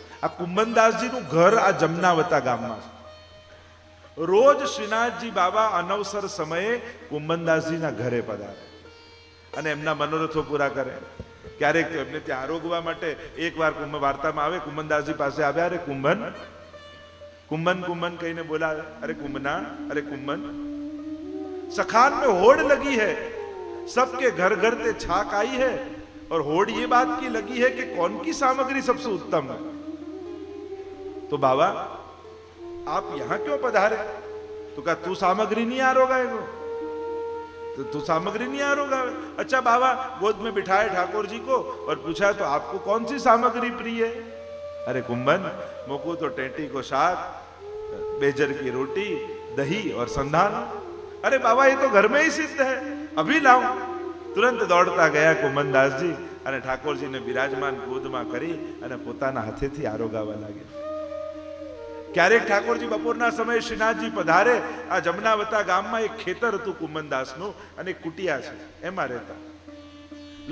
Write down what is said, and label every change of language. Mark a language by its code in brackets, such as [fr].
[gu] આ કુંભનદાસજીનું ઘર આ જમનાવતા ગામમાં છે. રોજ શ્રીનાથજી બાબા અનવસર સમયે કુંભનદાસજીના ઘરે પધારે અને એમના મનોરથો પૂરા કરે. ક્યારેક એમને ત્યાં આરોગવા માટે એકવાર કુંભ વાર્તામાં આવે, કુંભનદાસજી પાસે આવ્યા. અરે કુંભન કુંભન કુંભન કહીને બોલાવે. [hi] અરે કુંભના, અરે કુંભન, सखान में होड़ लगी है, सबके घर घर ते छाक आई है और होड़ ये बात की लगी है कि कौन की सामग्री सबसे उत्तम है। तो बाबा आप यहां क्यों पधारे? तो कहा तू सामग्री नहीं आरोगा है, तो तू सामग्री नहीं आरोगा। अच्छा बाबा गोद में बिठाए ठाकुर जी को और पूछा तो आपको कौन सी सामग्री प्रिय है? अरे कुंभन मोको तो टेटी को साग, बेजर की रोटी, दही और संधान। अरे बाबा ये तो घर में ही सिद्ध है, अभी लाओ। तुरंत दौड़ता गया कुंभनदास जी [gu] અને ઠાકોરજીને બિરાજમાન ગોદમાં કરી અને પોતાના હાથેથી આરોગાવા લાગ્યા। ક્યારેક ઠાકોરજી બપોરના સમયે શ્રીનાથજી પધારે। આ જમનાવતા ગામમાં એક ખેતર હતું કુંભનદાસનું અને એક કુટિયા છે, એમાં રહેતા।